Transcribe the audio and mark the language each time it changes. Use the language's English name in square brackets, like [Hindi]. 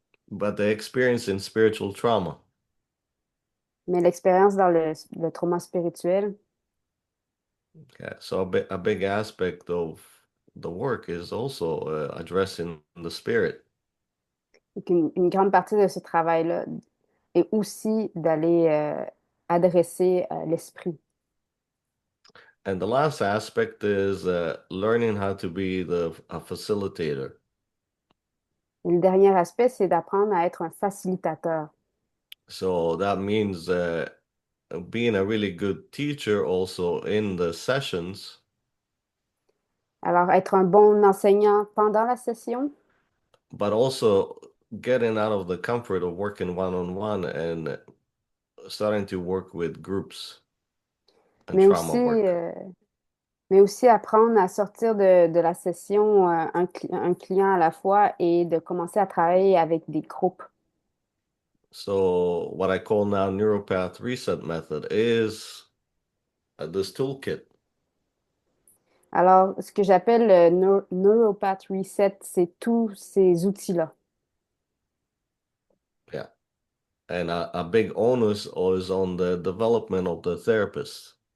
[English] But they experience in spiritual trauma. [French] Mais l'expérience dans le trauma spirituel, [English] Yeah, so a big aspect of the work is also addressing the spirit. [French] et qu'une grande partie de ce travail-là est aussi d'aller adresser l'esprit. [English] And the last aspect is learning how to be a facilitator. [French] Et le dernier aspect, c'est d'apprendre à être un facilitateur. [English] So that means being a really good teacher also in the sessions, [French] Alors, être un bon enseignant pendant la session, [English] but also getting out of the comfort of working one-on-one and starting to work with groups and [French] mais [English] trauma [French] aussi, [English] work. [French] mais aussi apprendre à sortir de la session un client à la fois et de commencer à travailler avec des groupes. [English] So what I call now neuropath reset method is this toolkit. [French] Alors, ce que j'appelle le Neuropath Reset, c'est tous ces outils-là. [English] Yeah. And a big onus is on the development of the therapist.